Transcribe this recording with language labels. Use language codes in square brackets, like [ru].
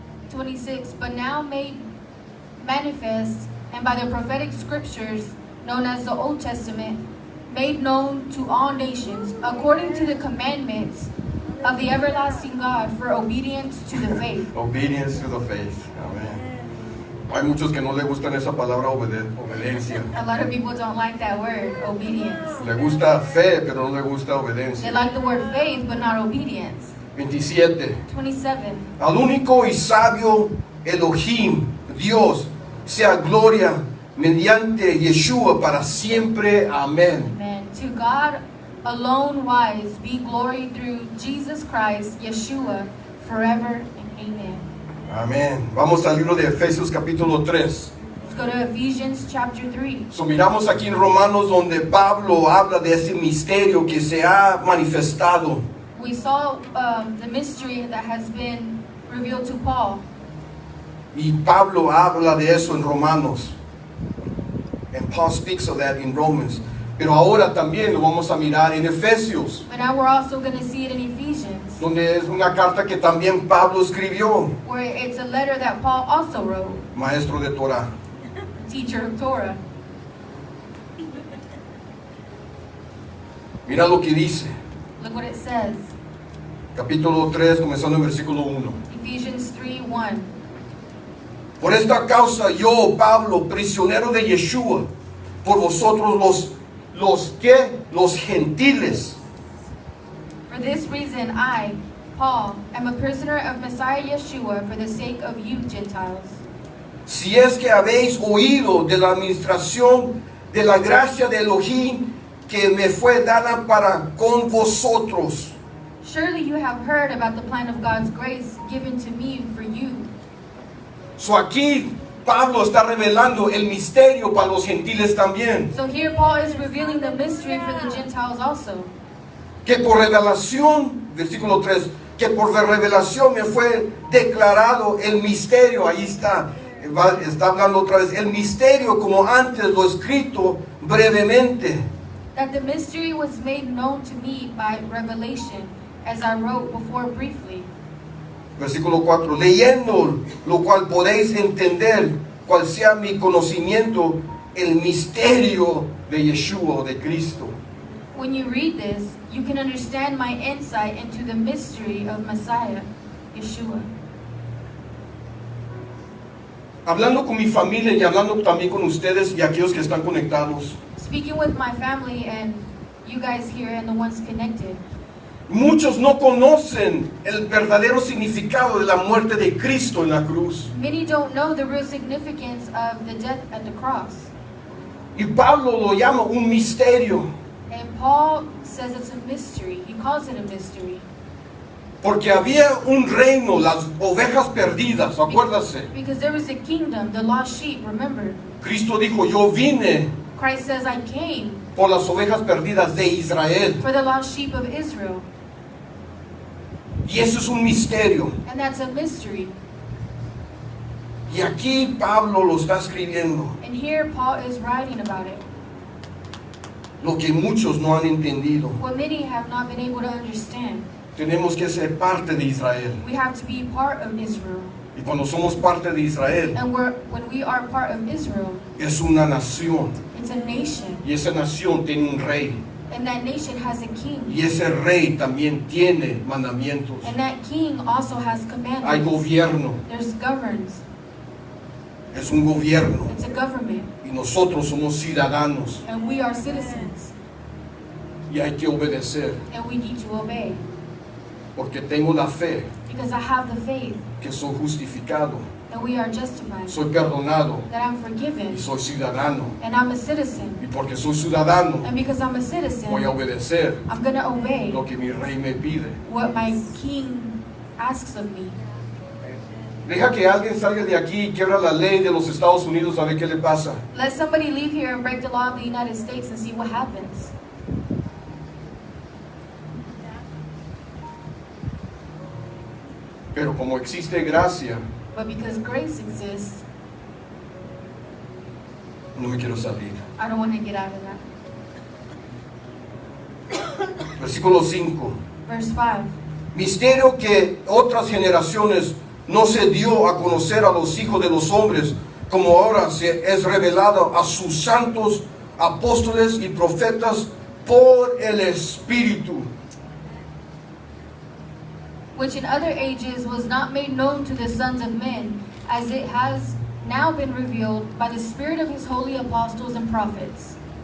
[en] 26, but now made manifest and by the prophetic scriptures known as the Old Testament, made known to all nations, according to the commandments of the everlasting God for obedience to the faith. Obedience to the faith. Amén. [es] Hay muchos que no le gustan esa palabra obediencia. [en] A lot of people don't like that word, obedience. [es] Le gusta fe, pero no le gusta [en] They [es] obediencia. [en] like the word faith, but not obedience. 27. 27. [es] Al único y sabio Elohim, Dios, sea gloria mediante Yeshua para siempre. Amén. [en] Amen. To God alone wise be glory through Jesus Christ, Yeshua, forever and amen. [es] Amén. Vamos al libro de Efesios capítulo 3. [en] Let's go to Ephesians chapter 3. [es] So, miramos aquí en Romanos donde Pablo habla de ese misterio que se ha manifestado. [en] We saw the mystery that has been revealed to Paul. [es] Y Pablo habla de eso en Romanos. [en] And Paul speaks of that in Romans. [es] Pero ahora también lo vamos a mirar en Efesios, [en] But now we're also going to see it in Ephesians, [es] donde es una carta que también Pablo escribió, [en] where it's a letter that Paul also wrote, [es] maestro de Torah. [en] teacher of Torah. [es] Mira lo que dice, [en] Look what it says. [es] capítulo 3, comenzando en versículo 1. [en] Ephesians 3:1. [es] Por esta causa yo, Pablo, prisionero de Yeshua, por vosotros los gentiles, [en] For this reason I, Paul, am a prisoner of Messiah Yeshua for the sake of you Gentiles. [es] si es que habéis oído de la administración de la gracia de Elohim que me fue dada para con vosotros. [en] Surely you have heard about the plan of God's grace given to me for you. [es] So aquí Pablo está revelando el misterio para los gentiles también. [en] So here Paul is revealing the mystery for the Gentiles also. [es] Que por revelación, versículo 3, que por revelación me fue declarado el misterio, ahí está hablando otra vez, el misterio como antes lo escrito brevemente. [en] That the mystery was made known to me by revelation, as I wrote before briefly. [es] Versículo 4, leyendo lo cual podéis entender cuál sea mi conocimiento, el misterio de Yeshua, de Cristo. [en] When you read this, you can understand my insight into the mystery of Messiah, Yeshua. [es] Hablando con mi familia y hablando también con ustedes y aquellos que están conectados, [en] Speaking with my family and you guys here and the ones connected, [es] muchos no conocen el verdadero significado de la muerte de Cristo en la cruz. [en] many don't know the real significance of the death at the cross. [es] Y Pablo lo llama un misterio, [en] And Paul says it's a mystery. He calls it a mystery. [es] porque había un reino, las ovejas perdidas, acuérdase. [en] Because there was a kingdom, the lost sheep, remember? [es] Cristo dijo, yo vine [en] Christ says, I came [es] por las ovejas perdidas de Israel. [en] for the lost sheep of Israel. [es] Y eso es un misterio. [en] And that's a mystery. [es] Y aquí Pablo lo está escribiendo, [en] And here Paul is writing about it. [es] lo que muchos no han entendido. [en] What many have not been able to understand. [es] Tenemos que ser parte de Israel. [en] We have to be part of Israel. [es] Y cuando somos parte de Israel, [en] And when we are part of Israel, [es] es una nación. [en] it's a nation. [es] Y esa nación tiene un rey. [en] And that nation has a king. [es] Y ese rey también tiene mandamientos. [en] And that king also has [es] Hay [en] commandments. [es] gobierno. [en] There's governs. [es] Es un gobierno. [en] It's a government. [es] Y nosotros somos ciudadanos. [en] And we are citizens. [es] Y hay que obedecer. [en] And we need to obey. [es] Porque tengo la fe [en] Because I have the faith [es] que soy justificado. [en] that we are justified. [es] Soy perdonado. [en] That I'm forgiven. [es] Y soy ciudadano. [en] And I'm a citizen. [es] Y porque soy ciudadano, [en] And because I'm a citizen, [es] voy a obedecer [en] I'm going to obey [es] lo que mi rey me pide. [en] what my king asks of me. [es] Deja que alguien salga de aquí y quiebra la ley de los Estados Unidos a ver qué le pasa. [en] Let somebody leave here and break the law of the United States and see what happens. [es] Pero como existe gracia, [en] But because grace exists, [es] no me quiero salir. [en] I don't want to get out of that. [es] Versículo 5. [en] Verse 5. [es] Misterio que otras generaciones no se dio a conocer a los hijos de los hombres, como ahora se es revelado a sus santos apóstoles y profetas por el Espíritu. [en] Which in other ages was not made known to the sons of men, as it has now been revealed by the Spirit of his holy apostles and prophets.